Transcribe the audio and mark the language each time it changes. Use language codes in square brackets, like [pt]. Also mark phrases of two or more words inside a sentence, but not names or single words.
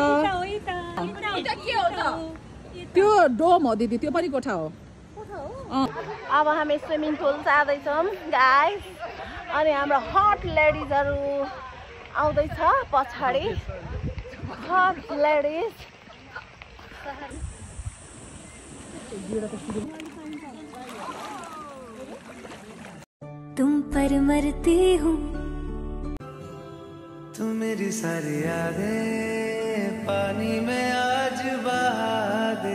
[ne] त्यो डोम हो दिदी, त्यो पनि कोठा हो। अब हामी [en] swimming pool [ne] जाँदैछौँ गाइस। अनि हाम्रो [en] hot ladiesहरू [ne] आउँदैछ पछाडि। [en] hot ladies [hi] तुम पर मरती हूँ। तू मेरी सारी यादें पानी में आज बहा दे।